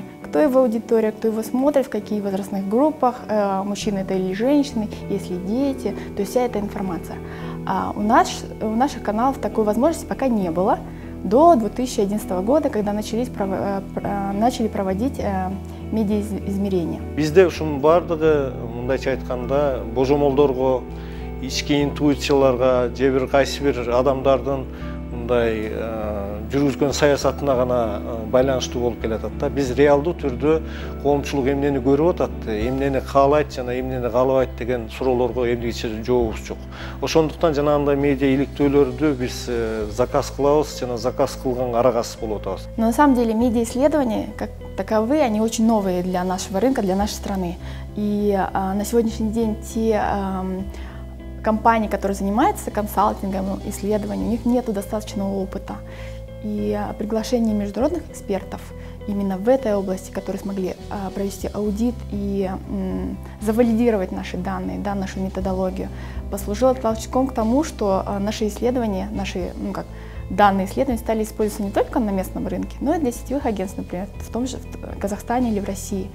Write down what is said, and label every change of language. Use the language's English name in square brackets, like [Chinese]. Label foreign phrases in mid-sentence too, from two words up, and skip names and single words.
[Russian] Кто его аудитория, кто его смотрит, в каких возрастных группах, мужчины это или женщины, есть ли дети, то есть вся эта информация. У наших каналов такой возможности пока не было до 2011 года, когда начали проводить медиаизмерения. [Kyrgyz] Бизде ушунун бардыгы, мындайча айтканда, божомолдорго, ички интуицияларга, же бир кайсы бир адамдардын мындай жүргүзгөн саясатына гана байланыштуу болуп келатат да. Биз реалдуу түрдө коомчулук эмнени көрүп атат, эмнени каалайт жана эмнени каалабайт деген суроолорго эмнегиче жообубуз жок. Ошондуктан жанагындай медиа иликтөөлөрдү биз заказ кылабыз жана заказ кылганга аракасыз болуп атабыз. [Russian] Но на самом деле медиа-исследования, как таковые, они очень новые для нашего рынка, для нашей страны. И на сегодняшний день те компании, которые занимаются консалтингом, исследованием, у них нет достаточного опыта. И приглашение международных экспертов именно в этой области, которые смогли провести аудит и завалидировать наши данные, нашу методологию, послужило толчком к тому, что наши исследования, данные исследования стали использоваться не только на местном рынке, но и для сетевых агентств, например, в том же в Казахстане или в России.